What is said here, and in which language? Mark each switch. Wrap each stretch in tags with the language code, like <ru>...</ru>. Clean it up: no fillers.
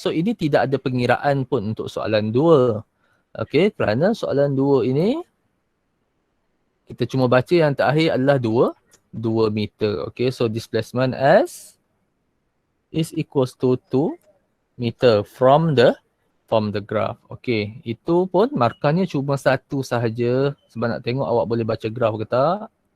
<ms>So ini tidak ada pengiraan pun untuk soalan 2. Okay, kerana soalan 2 ini kita cuma baca yang terakhir adalah 2 meter.</ms> <en>Okay, so displacement S is equals to 2 meter from the graph.</en> <ms>Okay, itu pun markahnya cuma satu sahaja sebab nak tengok awak boleh baca graph ke tak.</ms>